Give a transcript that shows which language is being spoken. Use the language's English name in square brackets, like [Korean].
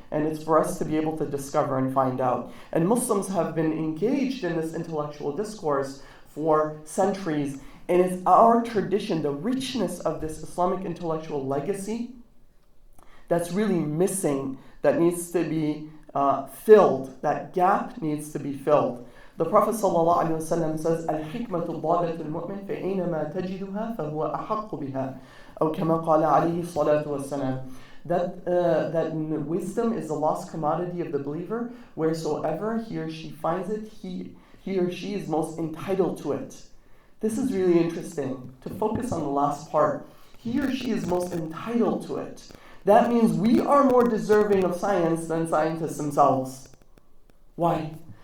[English] And it's for us to be able to discover and find out. And Muslims have been engaged in this intellectual discourse for centuries. And it's our tradition, the richness of this Islamic intellectual legacy, that's really missing, that needs to be filled. That gap needs to be filled. The Prophet ﷺ says, [Arabic] "Al-hikmatu ضالة المؤمن فأينما تجدها فهو أحق بها." أو كما قال عليه الصلاة والسلام. [English] That wisdom is the lost commodity of the believer. Wheresoever he or she finds it, he or she is most entitled to it. This is really interesting, to focus on the last part. He or she is most entitled to it. That means we are more deserving of science than scientists themselves. Why?